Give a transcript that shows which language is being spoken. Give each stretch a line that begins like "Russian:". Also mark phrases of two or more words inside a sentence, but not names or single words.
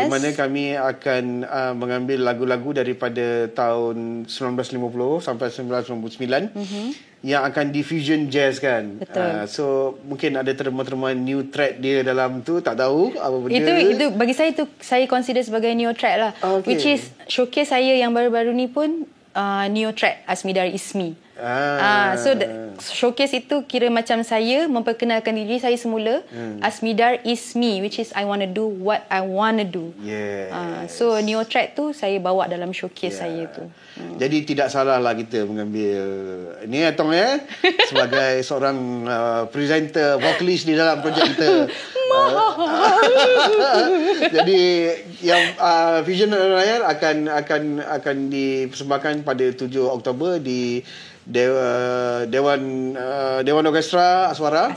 Malay: Di mana kami akan mengambil lagu-lagu daripada tahun 1950 sampai 1999. Yang akan
English: diffusion jazz
Malay: kan. So mungkin ada terma-terma
English: new trad
Malay: dia dalam tu, tak tahu apa benda. Itu bagi saya, itu saya consider sebagai
English: neo trad
Malay: lah.
English: Which is showcase
Malay: saya yang baru-baru ni pun
English: neo trad
Malay: Asmida Ismi. So showcase itu kira macam saya memperkenalkan diri saya semula. Asmida Ismi,
English: which is I want to do what I want to do.
Malay: So
English: neo trad
Malay: tu saya bawa dalam showcase saya tu. Jadi tidak salah lah kita mengambil ni Atong sebagai seorang presenter, vokalis di dalam projek kita. Jadi yang Fusion Layar akan dipersembahkan pada 7 Oktober di Dewan Orkestra Aswara.